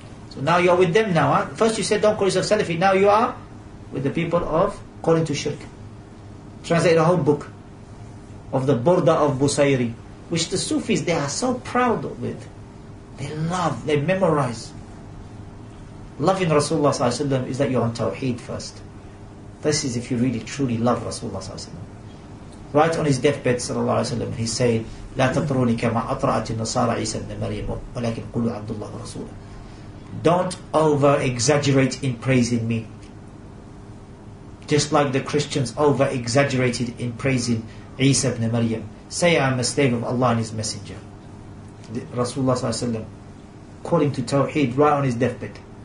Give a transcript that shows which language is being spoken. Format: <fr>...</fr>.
<en>So now you're with them now. First you said don't call yourself Salafi. Now you are with the people of calling to shirk. Translated a whole book of the Burda of Busayri, which the Sufis, they are so proud of it. They love, they memorize. Loving Rasulullah sallallahu alaihi wasallam is that you're on Tawheed first. This is if you really truly love Rasulullah sallallahu alaihi wasallam. Right on his deathbed sallallahu alaihi wasallam, he said,</en> <ar>لا تطروني كما أطرأت النصارى عيسى ابن مريم ولكن قولوا عبد الله ورسوله.</ar> <en>Don't over exaggerate in praising me. Just like the Christians over exaggerated in praising Isa ibn Maryam. Say I am a slave of Allah and His Messenger. Rasulullah sallallahu alaihi wasallam calling to Tawheed right on his deathbed.</en>